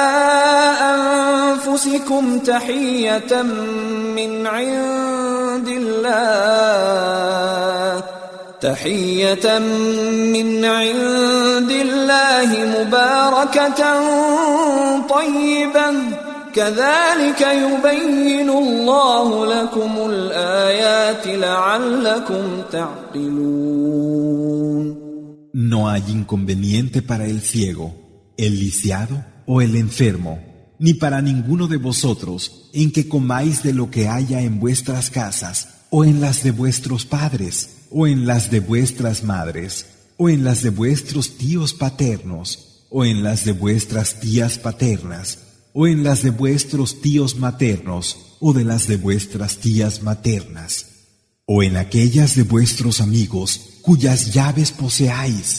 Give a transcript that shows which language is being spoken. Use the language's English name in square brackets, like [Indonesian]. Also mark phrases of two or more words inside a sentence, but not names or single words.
[Arabic] أنفسكم تحية من عند الله الله تحية من عند الله مباركة طيبة كذلك يبين الله لكم الآيات لعلكم تعقلون. [Spanish] No hay inconveniente para el ciego, el lisiado o el enfermo, ni para ninguno de vosotros en que comáis de lo que haya en vuestras casas, o en las de vuestros padres, o en las de vuestras madres, o en las de vuestros tíos paternos, o en las de vuestras tías paternas, o en las de vuestros tíos maternos, o de las de vuestras tías maternas, o en aquellas de vuestros amigos cuyas llaves poseáis.